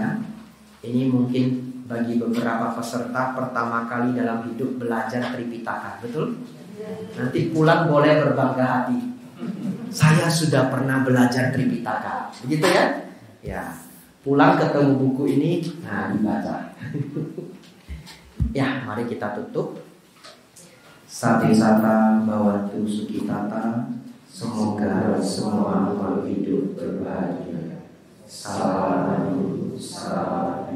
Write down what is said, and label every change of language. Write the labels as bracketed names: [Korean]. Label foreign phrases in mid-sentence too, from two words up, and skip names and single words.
[Indonesian] Ini mungkin bagi beberapa peserta pertama kali dalam hidup belajar Tripitaka, betul? Nanti pulang boleh berbangga hati. Saya sudah pernah belajar Tripitaka, begitu ya? Ya, pulang ketemu buku ini, nah dibaca. Ya, mari kita tutup. [Pali] Sati sata bawantu sukitata. [Indonesian] Semoga semua makhluk hidup berbahagia. Salam.